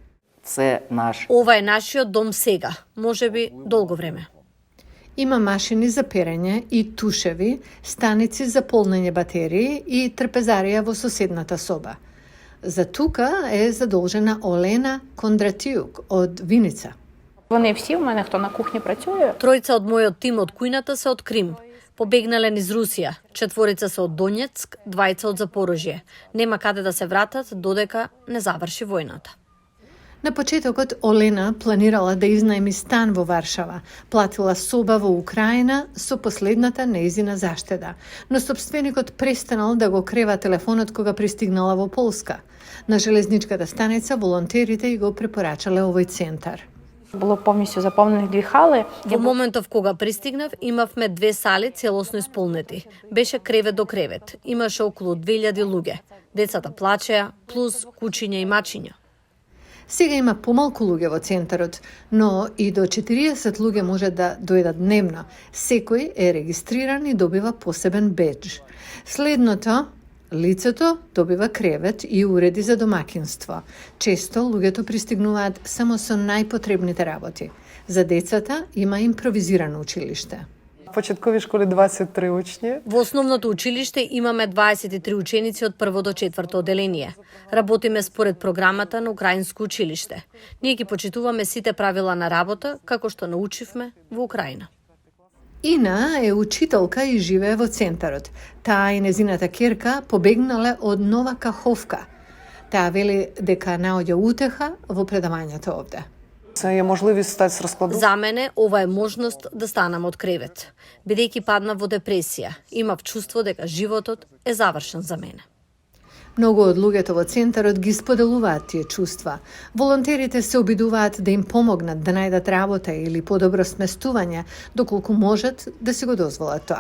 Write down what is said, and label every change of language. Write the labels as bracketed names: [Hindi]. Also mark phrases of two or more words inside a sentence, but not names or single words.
[Macedonian] Ова е нашиот дом сега, можеби долго време. Има машини за перење и тушеви, станици за полнење батерии и трпезарија во соседната соба. За тука е задолжена Олена Кондратиук од Виница. [Ukrainian] Вони всі у мене, хто на кухні працює. [Macedonian] Тројца од мојот тим од кујната се од Крим. Побегнале низ Русија. 4 се од Донецк, 2 од Запорожје. Нема каде да се вратат додека не заврши војната. На почетокот Олена планирала да изнајми стан во Варшава, платила соба во Украина со последната нејзина заштеда, но собственикот престанал да го крева телефонот кога пристигнала во Полска. На железничката станица волонтерите и го препорачале овој центар. [Ukrainian] Було повністю заповнених 2 хали. [Macedonian] Во моментов кога пристигнав, имавме 2 сали целосно исполнети. Беше кревет до кревет. Имаше околу 2000 луѓе. Децата плачеа, плюс кучиња и мачиња. Сега има помалку луѓе во центарот, но и до 40 луѓе може да дојдат дневно. Секој е регистриран и добива посебен бедж. Следното, лицето добива кревет и уреди за домакинство. Често луѓето пристигнуваат само со најпотребните работи. За децата има импровизирано училиште. [Ukrainian] В початковій школі 23 учні. [Macedonian] Во основното училиште имаме 23 ученици од 1 до 4 оделение. Работиме според програмата на Украинско училиште. Ние ги почитуваме сите правила на работа, како што научивме во Украина. Ина е учителка и живее во центарот. Таа и незината керка побегнале од Нова Каховка. Таа вели дека наоѓа утеха во предавањето овде. [Ukrainian] Це є можливість стати з розкладу. [Macedonian] За мене ова е можност да станам од кревет. Бидејќи паднав во депресија, имав чувство дека животот е завршен за мене. Многу од луѓето во центарот ги споделуваат тие чувства. Волонтерите се обидуваат да им помогнат да најдат работа или подобро сместување, доколку можат да си го дозволат тоа.